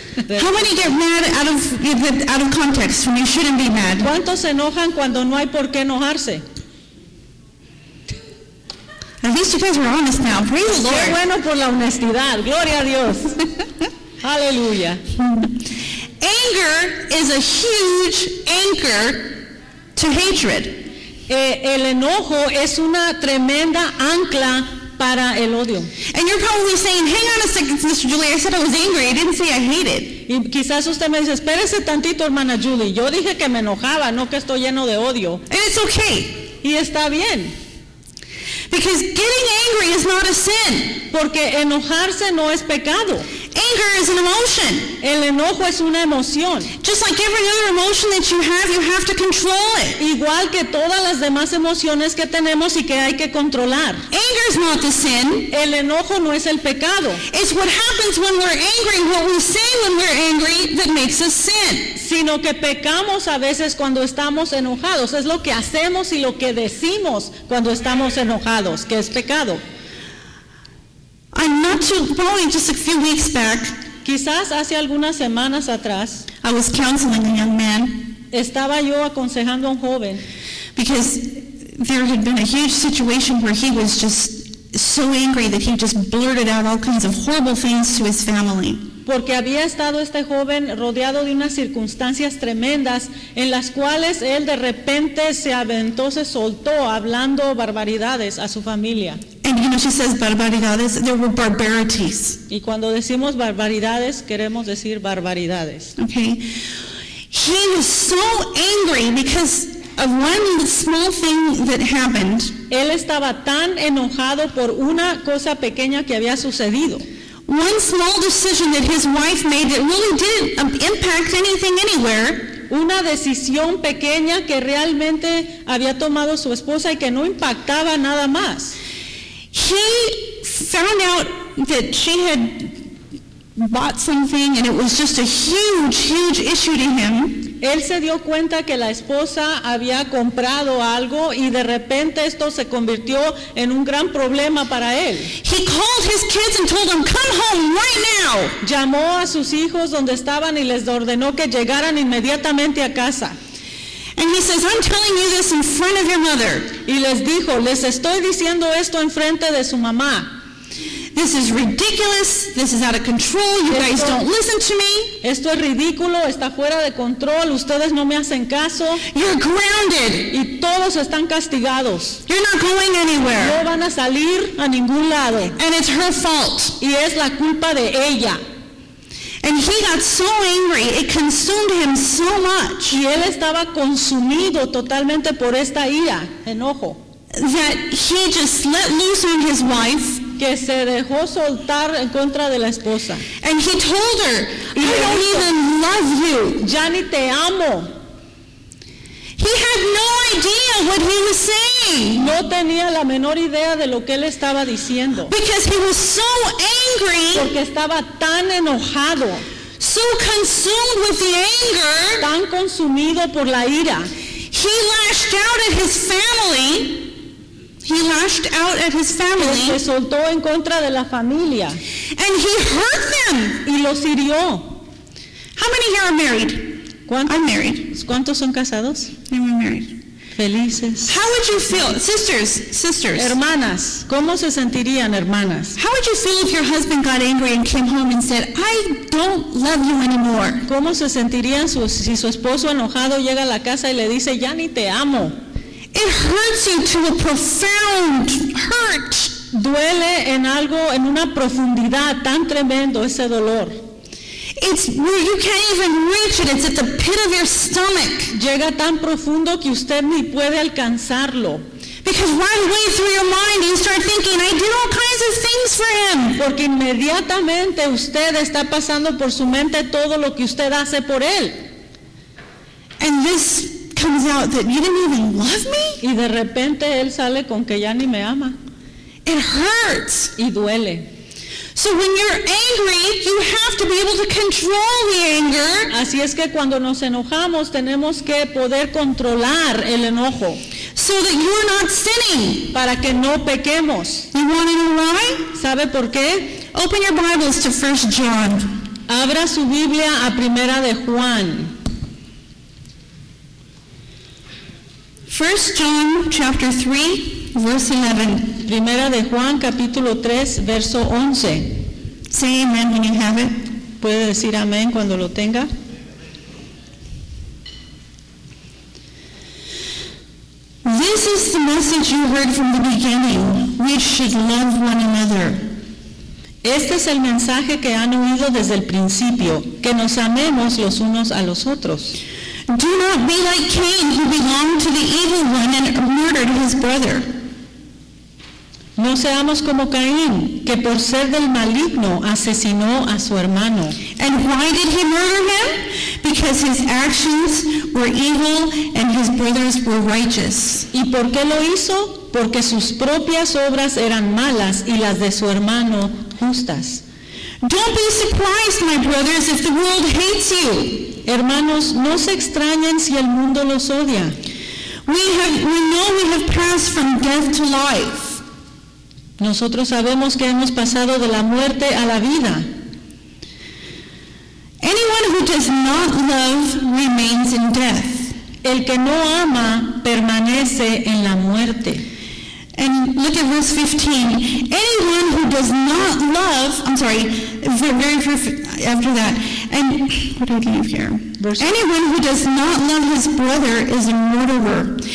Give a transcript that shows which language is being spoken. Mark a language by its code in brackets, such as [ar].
[en] How many get mad out of context when you shouldn't be mad? [es] ¿Cuántos se enojan cuando no hay por qué enojarse? [en] At least you guys are honest now. Praise the Lord. [es] Qué bueno por la honestidad. Gloria a Dios. Hallelujah. [en] Anger is a huge anchor to hatred. [es] El enojo es una tremenda ancla para el odio. [en] And you're probably saying, hang on a second, Sister Julie, I said I was angry. I didn't say I hated. [es] Y quizás usted me dice, espérese tantito, hermana Julie. Yo dije que me enojaba, no que estoy lleno de odio. [en] And it's okay. [es] Y está bien. [en] Because getting angry is not a sin. [es] Porque enojarse no es pecado. [en] Anger is an emotion. [es] El enojo es una emoción. [en] Just like every other emotion that you have to control it. [es] Igual que todas las demás emociones que tenemos y que hay que controlar. [en] Anger is not the sin. [es] El enojo no es el pecado. [en] It's what happens when we're angry, what we say when we're angry, that makes us sin. [es] Sino que pecamos a veces cuando estamos enojados. Es lo que hacemos y lo que decimos cuando estamos enojados, que es pecado. [en] Probably just a few weeks back, [es] quizás hace algunas semanas atrás, [en] I was counseling a young man. [es] Estaba yo aconsejando a un joven. [en] Because there had been a huge situation where he was just so angry that he just blurted out all kinds of horrible things to his family. [es] porque había estado este joven rodeado de unas circunstancias tremendas en las cuales él de repente se aventó, se soltó hablando barbaridades a su familia. [en] And you know, she says barbaridades, there were barbarities. [es] Y cuando decimos barbaridades, queremos decir barbaridades. [en] Okay. He was so angry because of one small thing that happened. [es] Él estaba tan enojado por una cosa pequeña que había sucedido. [en] One small decision that his wife made that really didn't impact anything anywhere. [es] Una decisión pequeña que realmente había tomado su esposa y que no impactaba nada más. [en] He found out that she had bought something and it was just a huge, huge issue to him. [es] Él se dio cuenta que la esposa había comprado algo y de repente esto se convirtió en un gran problema para él. [en] He called his kids and told them, "Come home right now." [es] Llamó a sus hijos donde estaban y les ordenó que llegaran inmediatamente a casa. [en] And he says, "I'm telling you this in front of your mother." [es] Y les dijo, "Les estoy diciendo esto en frente de su mamá." [en] This is ridiculous. This is out of control. You guys don't listen to me. [es] Esto es ridículo. Está fuera de control. Ustedes no me hacen caso. [en] You're grounded. [es] Y todos están castigados. [en] You're not going anywhere. [es] No van a salir a ningún lado. [en] And it's her fault. [es] Y es la culpa de ella. [en] And he got so angry. It consumed him so much. [es] Y él estaba consumido totalmente por esta ira, enojo. [en] That he just let loose on his wife. [es] Que se dejó soltar en contra de la esposa. [en] And he told her, "I don't even love you." [es] Ya ni te amo. [en] He had no idea what he was saying. [es] No tenía la menor idea de lo que él estaba diciendo. [en] Because he was so angry. [es] Porque estaba tan enojado. [en] So consumed with the anger. [es] Tan consumido por la ira. [en] He lashed out at his family. He lashed out at his family. [es] Se soltó en contra de la familia. [en] And he hurt them. [es] Y los hirió. [en] How many here are married? [es] ¿Cuántos? [en] I'm married. [es] ¿Cuántos son casados? [en] I'm married. [es] Felices. [en] How would you feel, sisters? [es] Hermanas, ¿cómo se sentirían, hermanas? [en] How would you feel if your husband got angry and came home and said, "I don't love you anymore"? [es] ¿Cómo se sentirían si su esposo enojado llega a la casa y le dice, "Ya ni te amo"? [en] It hurts you to a profound hurt. [es] Duele en algo, en una profundidad tan tremendo ese dolor. [en] It's you can't even reach it. It's at the pit of your stomach. [es] Llega tan profundo que usted ni puede alcanzarlo. [en] Because right away through your mind you start thinking, "I did all kinds of things for him." [es] Porque inmediatamente usted está pasando por su mente todo lo que usted hace por él. [en] And this comes out that you didn't even love me? [es] Y de repente él sale con que ya ni me ama. [en] It hurts. [es] Y duele. [en] So when you're angry, you have to be able to control the anger. [es] Así es que cuando nos enojamos, tenemos que poder controlar el enojo. [en] So that you're not sinning. [es] Para que no pequemos. [en] You want to know why? [es] ¿Sabe por qué? [en] Open your Bibles to 1 John. [es] Abra su Biblia a Primera de Juan. [en] 1 John chapter 3, verse 11. [es] Primera de Juan, capítulo 3, verso 11. [en] Say amen when you have it. [es] Puede decir amén cuando lo tenga. [en] This is the message you heard from the beginning. We should love one another. [es] Este es el mensaje que han oído desde el principio. Que nos amemos los unos a los otros. [en] Do not be like Cain, who belonged to the evil one and murdered his brother. [es] No seamos como Caín, que por ser del maligno asesinó a su hermano. [en] And why did he murder him? Because his actions were evil and his brothers were righteous. [es] ¿Y por qué lo hizo? Porque sus propias obras eran malas y las de su hermano justas. [en] Don't be surprised, my brothers, if the world hates you. [es] Hermanos, no se extrañen si el mundo los odia. [en] We know we have passed from death to life. [es] Nosotros sabemos que hemos pasado de la muerte a la vida. [en] Anyone who does not love remains in death. [es] El que no ama permanece en la muerte. [en] And look at verse 15. Anyone who does not love, I'm sorry, very after that. And what do I leave here? Verse. Anyone who does not love his brother is a murderer.